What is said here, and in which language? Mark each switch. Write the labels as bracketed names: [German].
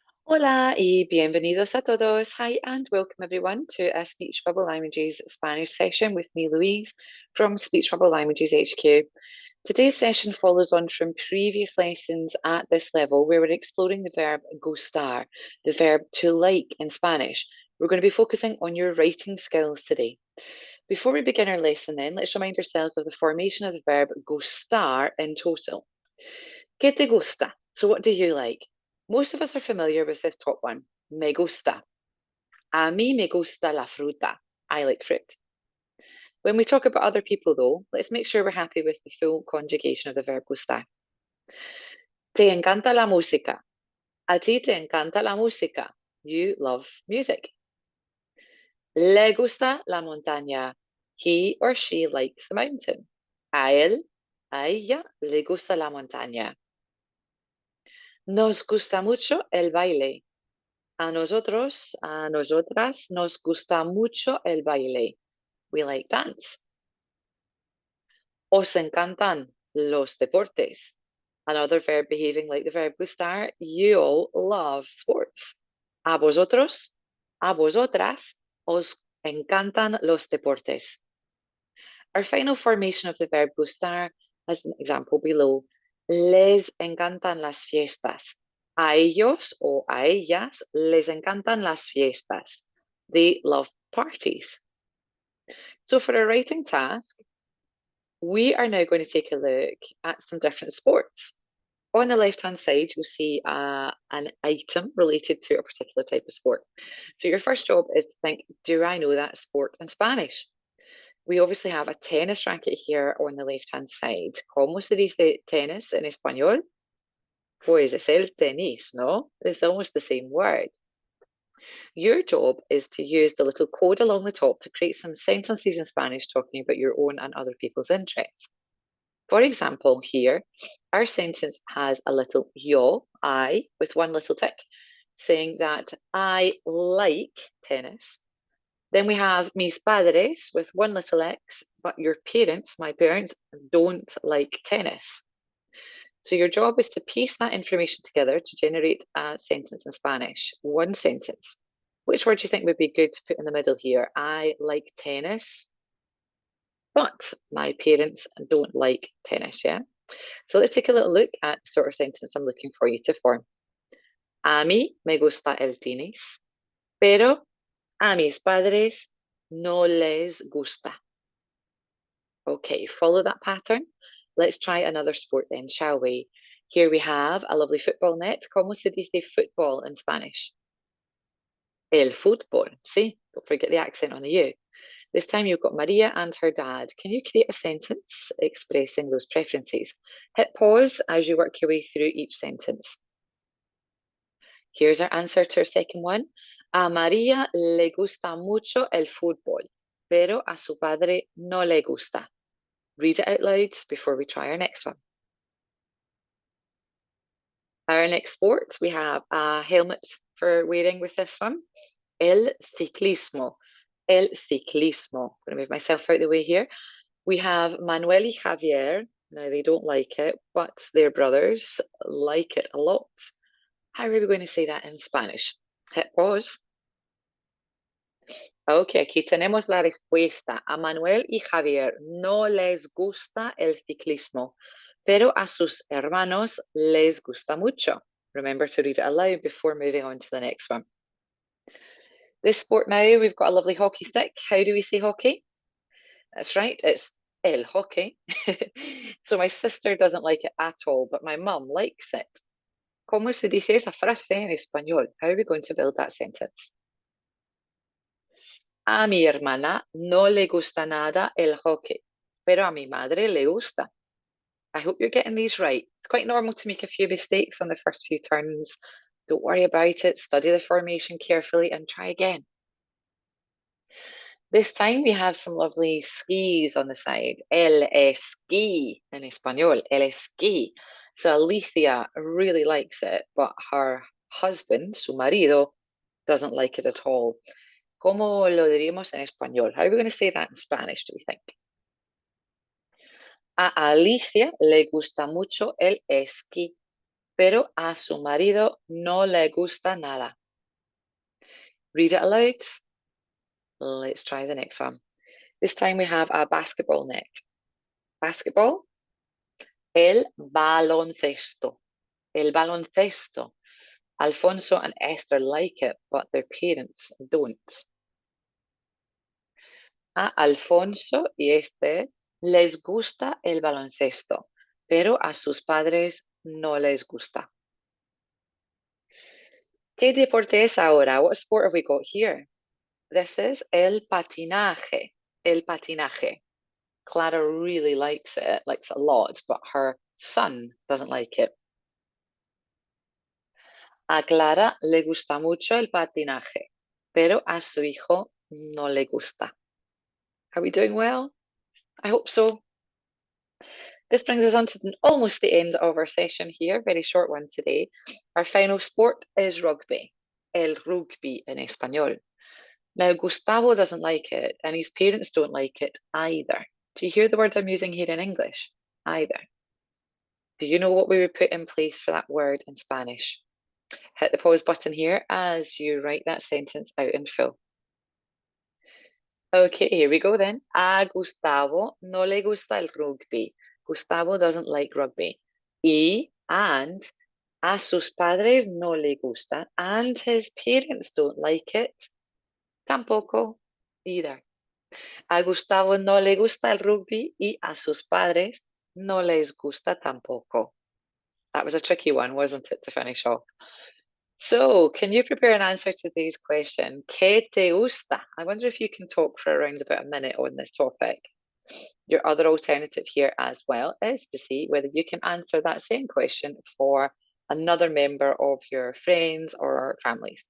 [Spanish] Hola y bienvenidos a todos. [English] Hi and welcome everyone to a Speech Bubble Languages Spanish session with me, Louise, from Speech Bubble Languages HQ. Today's session follows on from previous lessons at this level where we're exploring the verb gustar, the verb to like in Spanish. We're going to be focusing on your writing skills today. Before we begin our lesson then, let's remind ourselves of the formation of the verb gustar in total. [Spanish] ¿Qué te gusta? [English] So what do you like? Most of us are familiar with this top one. [Spanish] Me gusta. A mí me gusta la fruta. [English] I like fruit. When we talk about other people, though, let's make sure we're happy with the full conjugation of the verb gustar. [Spanish] Te encanta la música. A ti te encanta la música. [English] You love music. [Spanish] Le gusta la montaña. [English] He or she likes the mountain. [Spanish] A él, a ella, le gusta la montaña. Nos gusta mucho el baile. A nosotros, a nosotras, nos gusta mucho el baile. [English] We like dance. [Spanish] Os encantan los deportes. [English] Another verb behaving like the verb gustar. You all love sports. [Spanish] A vosotros, a vosotras, os encantan los deportes. [English] Our final formation of the verb gustar as an example below. [Spanish] Les encantan las fiestas. A ellos o a ellas les encantan las fiestas. [English] They love parties. So for our writing task, we are now going to take a look at some different sports. On the left-hand side, you'll see an item related to a particular type of sport. So your first job is to think, do I know that sport in Spanish? We obviously have a tennis racket here on the left-hand side. [Spanish] ¿Cómo se dice tenis en español? Pues es el tenis, no? [English] It's almost the same word. Your job is to use the little code along the top to create some sentences in Spanish talking about your own and other people's interests. For example, here, our sentence has a little yo, I, with one little tick, saying that I like tennis. Then we have [Spanish] mis padres [English] with one little x, but your parents, my parents, don't like tennis. So your job is to piece that information together to generate a sentence in Spanish. One sentence. Which word do you think would be good to put in the middle here? I like tennis, but my parents don't like tennis, yeah? So let's take a little look at the sort of sentence I'm looking for you to form. [Spanish] A mí me gusta el tenis, pero a mis padres no les gusta. [English] Okay, follow that pattern. Let's try another sport then, shall we? Here we have a lovely football net. [Spanish] ¿Cómo se dice [English] football in Spanish? [Spanish] El fútbol. [English] See, don't forget the accent on the U. This time you've got Maria and her dad. Can you create a sentence expressing those preferences? Hit pause as you work your way through each sentence. Here's our answer to our second one. [Spanish] A María le gusta mucho el fútbol, pero a su padre no le gusta. [English] Read it out loud before we try our next one. Our next sport, we have a helmet for wearing with this one. [Spanish] El ciclismo. El ciclismo. [English] I'm going to move myself out the way here. We have Manuel y Javier. Now, they don't like it, but their brothers like it a lot. How are we going to say that in Spanish? Hit pause. [Spanish] Ok, aquí tenemos la respuesta. A Manuel y Javier no les gusta el ciclismo, pero a sus hermanos les gusta mucho. [English] Remember to read it aloud before moving on to the next one. This sport now, we've got a lovely hockey stick. How do we say hockey? That's right, it's el hockey. So my sister doesn't like it at all, but my mum likes it. [Spanish] ¿Cómo se dice esa frase en español? [English] How are we going to build that sentence? [Spanish] A mi hermana no le gusta nada el hockey, pero a mi madre le gusta. [English] I hope you're getting these right. It's quite normal to make a few mistakes on the first few turns. Don't worry about it. Study the formation carefully and try again. This time we have some lovely skis on the side. El esquí in español. El esquí. So Alicia really likes it, but her husband, [Spanish] su marido, [English] doesn't like it at all. [Spanish] ¿Cómo lo diríamos en español? [English] How are we going to say that in Spanish, do we think? [Spanish] A Alicia le gusta mucho el esquí, pero a su marido no le gusta nada. [English] Read it aloud. Let's try the next one. This time we have a basketball net. Basketball. [Spanish] El baloncesto. El baloncesto. [English] Alfonso and Esther like it, but their parents don't. [Spanish] A Alfonso y Esther les gusta el baloncesto, pero a sus padres no les gusta. ¿Qué deporte es ahora? [English] What sport have we got here? This is el patinaje. El patinaje. Clara really likes it a lot, but her son doesn't like it. [Spanish] A Clara le gusta mucho el patinaje, pero a su hijo no le gusta. [English] Are we doing well? I hope so. This brings us on to almost the end of our session here, very short one today. Our final sport is rugby, el rugby in español. Now, Gustavo doesn't like it, and his parents don't like it either. Do you hear the word I'm using here in English? Either. Do you know what we would put in place for that word in Spanish? Hit the pause button here as you write that sentence out in full. Okay, here we go then. [Spanish] A Gustavo no le gusta el rugby. [English] Gustavo doesn't like rugby. And [Spanish] a sus padres no le gusta, [English] and his parents don't like it. [Spanish] Tampoco [English] either. [Spanish] A Gustavo no le gusta el rugby y a sus padres no les gusta tampoco. [English] That was a tricky one, wasn't it, to finish off? So, can you prepare an answer to today's question? [Spanish] ¿Qué te gusta? [English] I wonder if you can talk for around about a minute on this topic. Your other alternative here as well is to see whether you can answer that same question for another member of your friends or families.